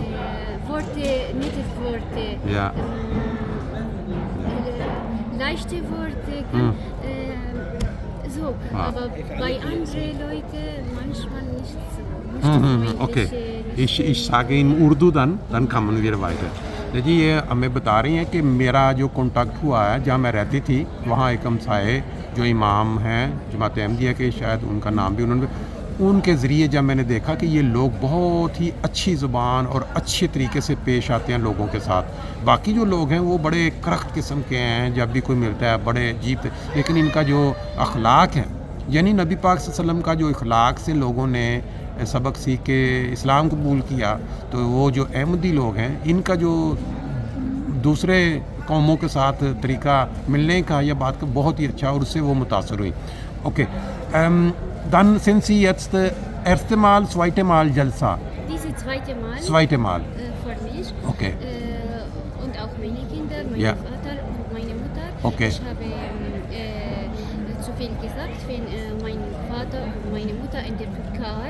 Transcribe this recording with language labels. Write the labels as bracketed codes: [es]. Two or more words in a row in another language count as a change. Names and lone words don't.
[de] Worte, nette Worte. Ja. Leichte Worte. So, aber bei anderen Leuten manchmal nicht so. ओके, ich sage in उर्दू dann kann wir weiter। [ur] دیکھیے یہ ہمیں بتا رہی ہیں کہ میرا جو کانٹیکٹ ہوا ہے جہاں میں رہتی تھی وہاں ایک ہمسائے جو امام ہیں جماعت احمدیہ کے، شاید ان کا نام بھی انہوں نے، ان کے ذریعے جب میں نے دیکھا کہ یہ لوگ بہت ہی اچھی زبان اور اچھے طریقے سے پیش آتے ہیں لوگوں کے ساتھ. باقی جو لوگ ہیں وہ بڑے کرخت قسم کے ہیں، جب بھی کوئی ملتا ہے بڑے عجیب، لیکن ان کا جو اخلاق ہے، یعنی نبی پاک [ar] صلى الله عليه وسلم [ur] کا جو اخلاق سے لوگوں نے سبق سیکھ کے اسلام قبول کیا، تو وہ جو احمدی لوگ ہیں ان کا جو دوسرے قوموں کے ساتھ طریقہ ملنے کا یا بات کا بہت ہی اچھا اور اس سے وہ متاثر ہوئی. ओके, [de] dann sind Sie jetzt erste Mal, zweite Mal Jalsa? Diese zweite Mal. Zweite Mal. Für mich. Okay. Und auch meine Kinder, mein Ja. Vater und meine Mutter. Okay. Ich habe zu viel gesagt, wenn mein Vater und meine Mutter in der Türkei